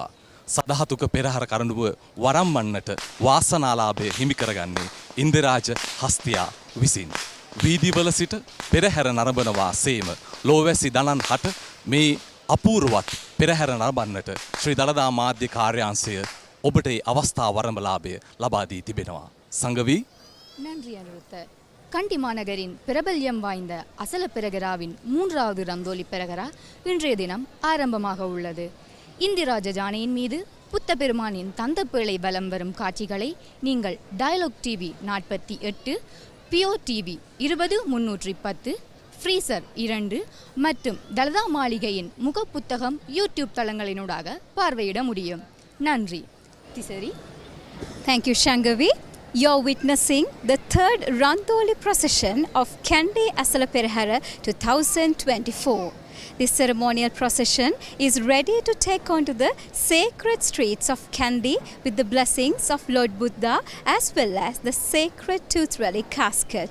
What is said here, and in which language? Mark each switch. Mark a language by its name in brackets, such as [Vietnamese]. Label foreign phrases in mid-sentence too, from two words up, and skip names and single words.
[Sinhala] සදහතුක පෙරහර කරඬුව වරම්වන්නට වාසනාලාභය හිමි කරගන්නේ ඉන්දිරාජ හස්තියා විසින්. වීදිවල සිට පෙරහැර නරඹනවා සේම ලෝවැසි දනන් හට මේ අපූර්වත් පෙරහැර නරඹන්නට ශ්‍රී දළදා මාධ්‍ය කාර්යාංශය ඔබට ඒ අවස්ථා වරඹලාභය ලබා දී තිබෙනවා. සංගවි [Tamil] நன்றி அனிருத்த. கண்டி மாநகரின் பிரபல்யம் வாய்ந்த அசல பெரகராவின் 3வது ரந்தோலி பெரகரா இன்றைய தினம் ஆரம்பமாக உள்ளது. இந்திராஜ ஜானையின் மீது புத்த பெருமானின் தந்தப்பேழை பலம் வரும் காட்சிகளை நீங்கள் டயலாக் டிவி 48, பியோ டிவி 20310, ஃப்ரீசர் 2 மற்றும் தலதா மாளிகையின் முகப்புத்தகம் யூடியூப் தளங்களினூடாக பார்வையிட முடியும். நன்றி. திசரி. [English] Thank you, Shangavi. You're witnessing the 3rd Randoli Procession of Kandy Esala Perahera 2024. This ceremonial procession is ready to take on to the sacred streets of Kandy with the blessings of Lord Buddha as well as the sacred tooth relic casket.